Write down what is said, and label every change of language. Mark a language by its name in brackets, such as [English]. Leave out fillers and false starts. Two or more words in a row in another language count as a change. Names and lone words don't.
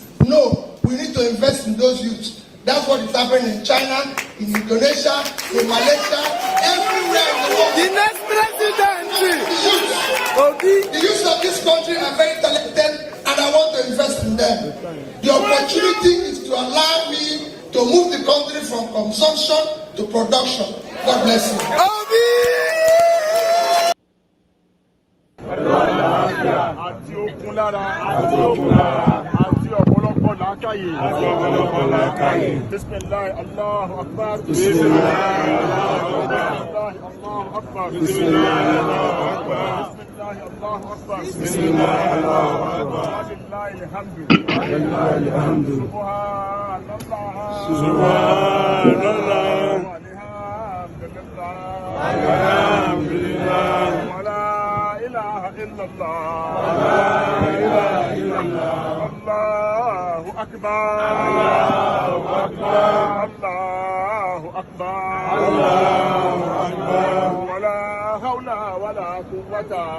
[English] No, we need to invest in those youths. That's what is happening in China, in Indonesia, in Malaysia, everywhere in the world. The next president, The youth of this country are very talented, and I want to invest in them. The opportunity is to allow me to move the country from consumption to production. God bless you. [Yoruba] àti okun lára àti ọ̀pọ̀lọpọ̀ làákàyè [Arabic] بسم الله الله أكبر بسم الله الله أكبر بسم الله الله أكبر بسم الله الله أكبر ولله الحمد سبحان الله الحمد لله إلا الله لا إله إلا الله الله أكبر الله أكبر الله أكبر الله أكبر ولا حول ولا قوة